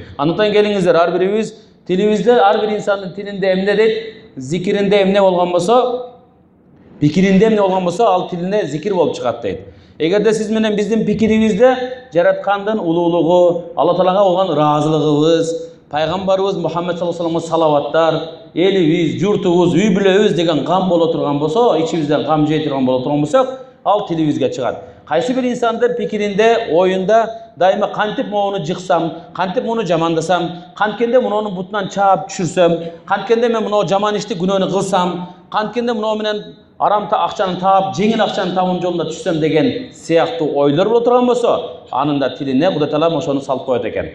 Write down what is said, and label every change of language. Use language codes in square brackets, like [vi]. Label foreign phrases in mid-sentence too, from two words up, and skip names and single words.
[ky] Андыктан келиңиздер, ар бирибиз тилибизде, ар бир инсандын тилинде эмне дейт? Зикиринде эмне болгон болсо, пикиринде эмне болгон болсо, ал тилине зикир болуп чыгат дейт. Эгерде сиз менен биздин пикирибизде жараткандын улуулугу, Алла Таалага болгон ыраазылыгыбыз, пайгамбарыбыз Мухаммед [ar] صلى الله عليه وسلم [ky] салаваттар, элибиз, журтубуз, үй бүлөбүз деген гам боло турган болсо, ичибизден гам жей турган боло турган болсок, ал тилибизге чыгат. Кайсы бир инсандын пикиринде, оюнда дайыма кантип моуну жыксам, кантип муну жамандасам, канткенде мунунун бутунан чаап түшүрсөм, канткенде мен муну жаман ишти күнөөнү кылсам, канткенде муну менен арамта акчаны таап, жеңил акчаны табуунун жолунда түшсөм деген сыяктуу ойлор боло турган болсо, анын да тилине Кудай Таалам ошону салып коет экен.